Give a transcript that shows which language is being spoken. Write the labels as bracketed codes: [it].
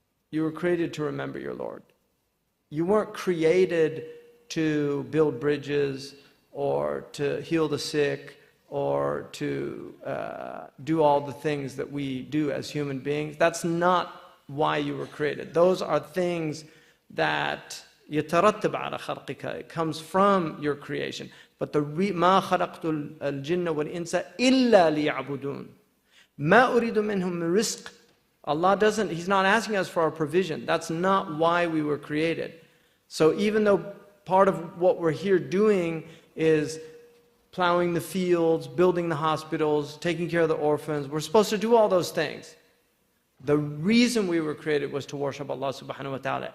[en] You were created to remember your Lord. You weren't created to build bridges or to heal the sick or to do all the things that we do as human beings. That's not why you were created. Those are things that [ar] يترتب على خلقك. [en] It comes from your creation. But [ar] ما خلقت الجن والإنس إلا ليعبدون ما أريد منهم من رزق. [en] Allah He's not asking us for our provision. That's not why we were created. So even though part of what we're here doing is plowing the fields, building the hospitals, taking care of the orphans, we're supposed to do all those things. The reason we were created was to worship Allah subhanahu wa ta'ala.